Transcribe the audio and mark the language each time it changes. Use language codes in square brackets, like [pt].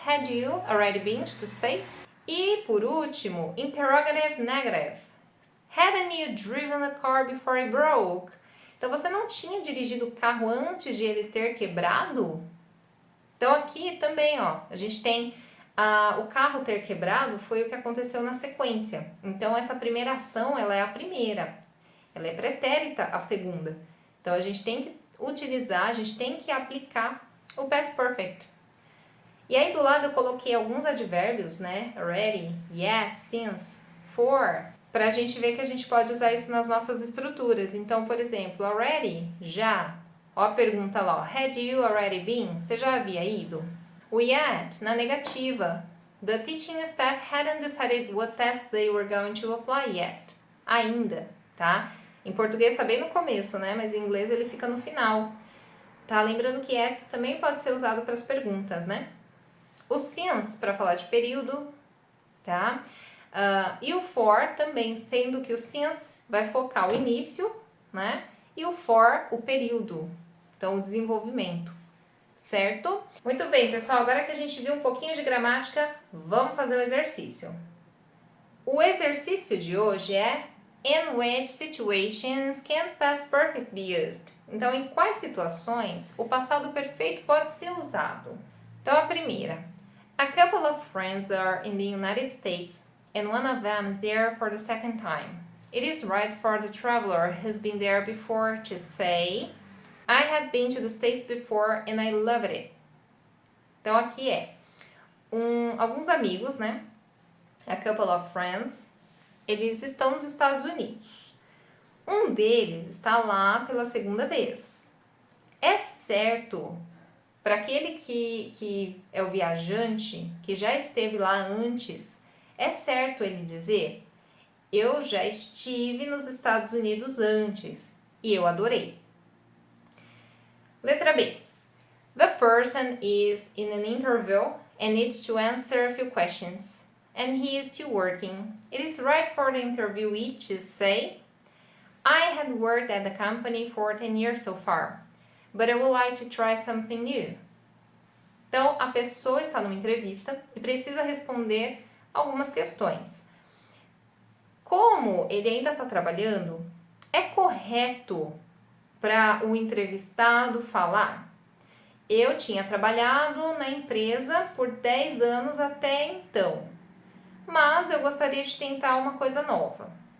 [en] Had you already been to the States? [pt] E, por último, [en] interrogative negative. Hadn't you driven a car before it broke? [pt] Então, você não tinha dirigido o carro antes de ele ter quebrado? Então, aqui também, ó, a gente tem o carro ter quebrado foi o que aconteceu na sequência. Então, essa primeira ação, ela é a primeira. Ela é pretérita a segunda. Então, a gente tem que utilizar, a gente tem que aplicar o past perfect. E aí, do lado, eu coloquei alguns advérbios, né? Already, yet, since, for, para a gente ver que a gente pode usar isso nas nossas estruturas. Então, por exemplo, already, já. Ó a pergunta lá, ó, [en] had you already been? [pt] Você já havia ido? O yet, na negativa. [en] The teaching staff hadn't decided what tests they were going to apply yet. [pt] Ainda, tá? Em português tá bem no começo, né? Mas em inglês ele fica no final. Tá? Lembrando que yet também pode ser usado para as perguntas, né? O since, para falar de período, tá? E o for também, sendo que o since vai focar o início, né? E o for, o período, então o desenvolvimento, certo? Muito bem, pessoal, agora que a gente viu um pouquinho de gramática, vamos fazer o exercício. O exercício de hoje é [en] In which situations can past perfect be used? [pt] Então, em quais situações o passado perfeito pode ser usado? Então, a primeira. [en] A couple of friends are in the United States and one of them is there for the second time. It is right for the traveler who's been there before to say, I had been to the States before and I loved it. [pt] Então, aqui é alguns amigos, né? [en] A couple of friends, [pt] eles estão nos Estados Unidos. Um deles está lá pela segunda vez. É certo para aquele que é o viajante, que já esteve lá antes, é certo ele dizer, eu já estive nos Estados Unidos antes e eu adorei. Letra B. [en] The person is in an interview and needs to answer a few questions, and he is still working. It is right for the interviewee to say, I had worked at the company for 10 years so far, but I would like to try something new. [pt] Então, a pessoa está numa entrevista e precisa responder algumas questões. Como ele ainda está trabalhando, é correto para o entrevistado falar? Eu tinha trabalhado na empresa por 10 anos até então, mas eu gostaria de tentar uma coisa nova.